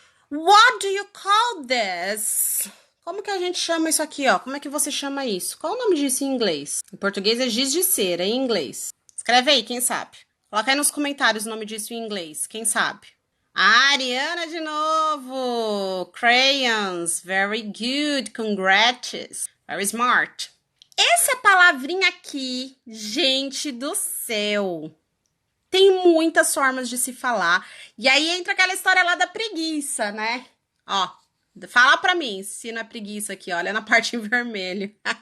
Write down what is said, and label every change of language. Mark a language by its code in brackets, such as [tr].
[en] What do you call this? [pt] Como que a gente chama isso aqui, ó? Como é que você chama isso? Qual o nome disso em inglês? Em português é giz de cera, em inglês. Escreve aí, quem sabe? Coloca aí nos comentários o nome disso em inglês, quem sabe? Ah, Ariana de novo! [en] Crayons, very good, congrats, very smart. [pt] Essa palavrinha aqui, gente do céu, tem muitas formas de se falar. E aí entra aquela história lá da preguiça, né? Ó, fala pra mim se não é preguiça aqui, olha na parte em vermelho.